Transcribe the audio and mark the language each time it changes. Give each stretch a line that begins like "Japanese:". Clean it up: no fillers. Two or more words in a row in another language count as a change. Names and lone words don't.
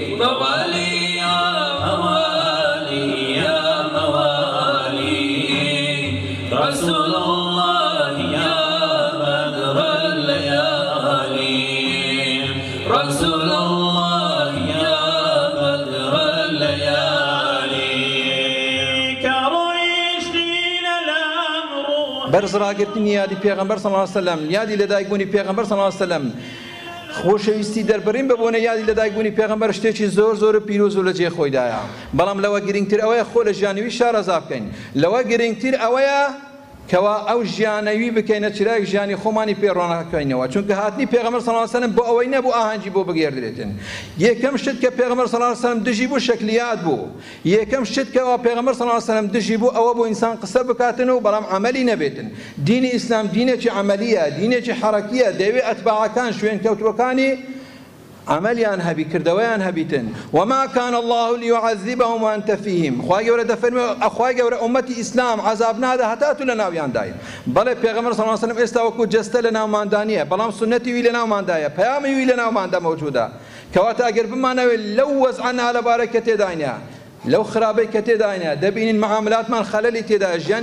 Arabic: موالي يا موالي يا موالي رسول الله يا بدر الليالي رسول الله يا بدر الليالي كرويشتين الأمر
Central Kurdish: برز راگرتنی یادی پیغمبر
Arabic: صلی الله علیه و سلم
Central Kurdish: یادی لدایکبوونی پیغمبر
Arabic: صلی الله علیه و سلم
Central Kurdish: خۆشەویستی دەربڕین ببوونە یادی لەدایکبوونی پێغەمبەر شتێکی زۆر زۆر پیرۆز و لە جێ خۆیدایە بەڵام لەوە گرنگتر ئەوەیە خۆ لە ژیانەوی شارەزا بکەین لەوە گرنگتر ئەوەیە کەوا ئەو ژیانەوی بکەینە چرای ژیانی خۆمانی پێڕۆناکەینەوە چونکە هاتنی پێغەمبەر
Arabic: صلی الله علیه و سلم
Central Kurdish: بۆ ئەوەی نەبوو ئاهەنگی بۆ بگێردرێتن یەکەم شت کە پێغەمبەر
Arabic: صلی الله علیه و سلم
Central Kurdish: دژی بوو شەکلیات بوو یەکەم شت کە پێغەمبەر
Arabic: صلی الله علیه و سلم
Central Kurdish: دژی بوو ئەوە بۆ ئینسان قسە بکاتن و بەڵام عەمەلی نەبێتن دینی ئیسلام دینێکی عەمەلیە دینێکی حەرەکیە دەیەوێت ئەتباعەکان شوێن کەوتوەکانی عملیان هەبی کردەوەیان هەبیتن
Arabic: وما كان الله ليعذبهم وأنت فيهم
Central Kurdish: خوای گەورە دەفەرمێ خوای گەورە ئومەتی ئیسلام عەذاب نادە هەتا تو لە ناویاندایە بەڵێ پێغەمبەر
Arabic: صلی الله علیه و سلم
Central Kurdish: ئێستا وەکو جەستە لە ناوماندانیە بەڵام سنەتی وی لە ناوماندایە پەیامی وی لە ناوماندا مەوجودە کەواتە ئەگەر بمانەوێت لەو وەزعەنا لەبارەی کە تێداینە لەو خراپەی کە تێداینە دەبینین معاملاتمان خەلەلی تێدا ژیانی